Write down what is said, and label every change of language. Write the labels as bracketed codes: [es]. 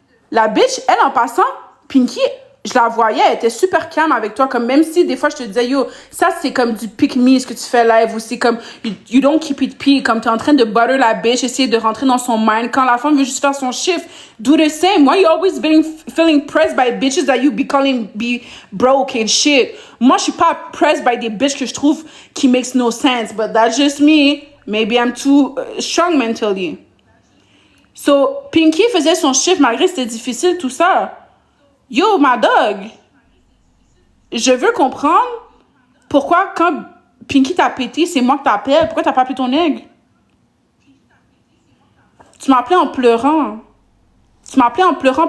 [fr] La bitch, elle, en passant, Pinky, je la voyais, elle était super calme avec toi. Comme même si des fois, je te disais, yo, ça, c'est comme du pick me, ce que tu fais live. Ou c'est comme, [en] you don't keep it pee. [fr] Comme t'es en train de butter la bitch, essayer de rentrer dans son mind. Quand la femme veut juste faire son shift, [en] do the same. Why you always feeling pressed by bitches that you be calling be broke and shit? [fr] Moi, je suis pas pressed by des bitches que je trouve qui [en] makes no sense. But that's just me. Maybe I'm too strong mentally. [fr] So, Pinky faisait son shift malgré que c'était difficile, tout ça. Yo, ma dog, je veux comprendre pourquoi quand Pinky t'a pété, c'est moi que t'appelles. Pourquoi t'as pas appelé ton aigle? Tu m'as appelé en pleurant. Tu m'as appelé en pleurant.